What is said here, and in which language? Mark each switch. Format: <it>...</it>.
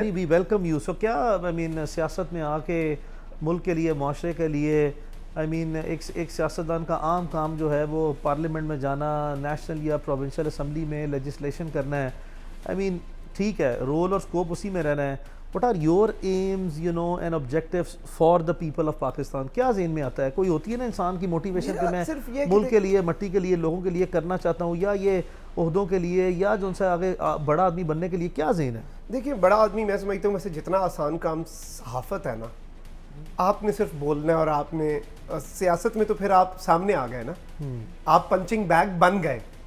<en>We welcome you.</en> <ur>سو کیا سیاست میں آ کے ملک کے لیے, معاشرے کے لیے, ایک سیاستدان کا عام کام جو ہے وہ پارلیمنٹ میں جانا, نیشنل یا پروونشل اسمبلی میں لیجسلیشن کرنا ہے. ٹھیک ہے, رول اور اسکوپ اسی میں رہنا ہے.</ur> <en>What are your aims, and objectives for the people of Pakistan?</en> <ur>کیا ذہن میں آتا ہے؟ کوئی ہوتی ہے نا انسان کی موٹیویشن کہ میں ملک کے لیے, مٹی کے لیے, لوگوں کے لیے کرنا چاہتا ہوں, یا یہ عہدوں کے لیے, یا جو ان سے آگے بڑا آدمی بننے کے لیے کیا ذہن ہے؟ دیکھیں, بڑا آدمی میں سمجھتا ہوں ویسے جتنا آسان کام صحافت ہے نا, آپ نے صرف بولنا ہے, اور آپ نے سیاست میں تو پھر آپ سامنے آ گئے نا, آپ پنچنگ بیگ بن گئے.</ur>